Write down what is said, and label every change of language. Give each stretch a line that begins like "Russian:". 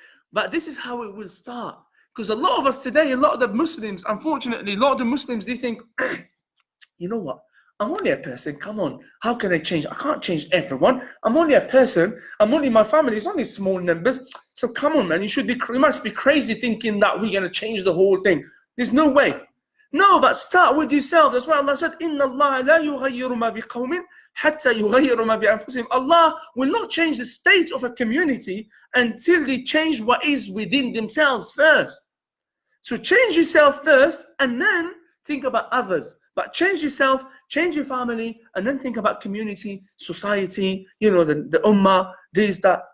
English: But this is how it will start. Because a lot of us today, a lot of the Muslims, unfortunately, a lot of the Muslims, they think, you know what? I'm only a person, come on. How can I change? I can't change everyone. I'm only a person. My family is only small numbers. So come on, man, you must be crazy thinking that we're going to change the whole thing. There's no way. No, but start with yourself. That's why Allah said,
Arabic: إِنَّ اللَّهَ لَا يُغَيِّرُ مَا بِقَوْمٍ حَتَّى يُغَيِّرُ مَا بِأَنفُسِهِمْ.
English: Allah will not change the state of a community until they change what is within themselves first. So change yourself first, and then think about others. But change yourself, change your family, and then think about community, society, the ummah, this, that.